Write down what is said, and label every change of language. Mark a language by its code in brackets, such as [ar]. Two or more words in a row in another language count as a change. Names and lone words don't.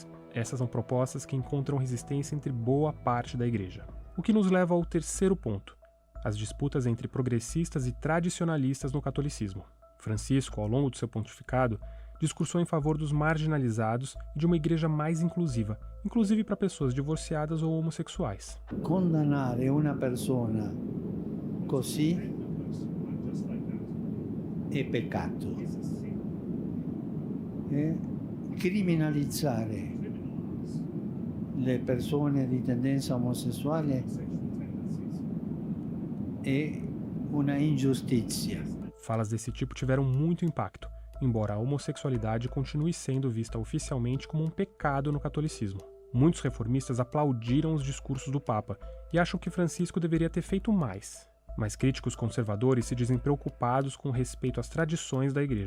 [pt] Essas são propostas que encontram resistência entre boa parte da Igreja. O que nos leva ao terceiro ponto, as disputas entre progressistas e tradicionalistas no catolicismo. Francisco, ao longo do seu pontificado, discursou em favor dos marginalizados e de uma igreja mais inclusiva, inclusive para pessoas divorciadas ou homossexuais. [it] Condannare una persona così è peccato. Criminalizzare le persone di tendenza omosessuale è una ingiustizia. [pt] Falas desse tipo tiveram muito impacto, embora a homossexualidade continue sendo vista oficialmente como um pecado no catolicismo. Muitos reformistas aplaudiram os discursos do Papa e acham que Francisco deveria ter feito mais. Mas críticos conservadores se dizem preocupados com respeito às tradições da Igreja.